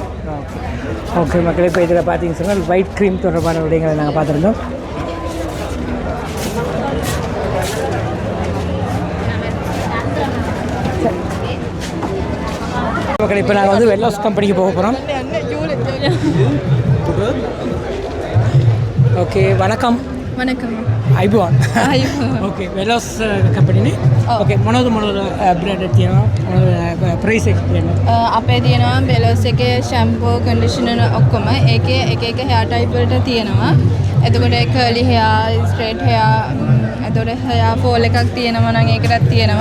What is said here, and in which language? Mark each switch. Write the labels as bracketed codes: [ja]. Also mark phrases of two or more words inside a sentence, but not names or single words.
[ta] ஓகே மக்களே, இப்போ இதில் பார்த்தீங்கன்னு சொன்னால் [en] white cream [ta] தொடர்பான விடயங்களை நாங்கள் பார்த்துருந்தோம். மக்கள், இப்போ நாங்கள் வந்து வெல்லாஸ் கம்பெனிக்கு போக போகிறோம். ஓகே, වණකම්. [si] අයිබෝන්. ඕකේ, වෙලස් කම්පැනි. ඕකේ, මොනවද බ්‍රෑන්ඩ් එක තියෙනවා? ප්‍රයිස් එක කියන්න. අපේ තියෙනවා බෙලොස් එකේ [en] shampoo, conditioner [si] ඔක්කොම ඒකේ එක එක [en] hair type [si] වලට තියෙනවා. එතකොට [en] curly hair, straight hair, [si] එතකොට [en] hair fall [si] එකක් තියෙනවා නම් ඒකටත් තියෙනවා.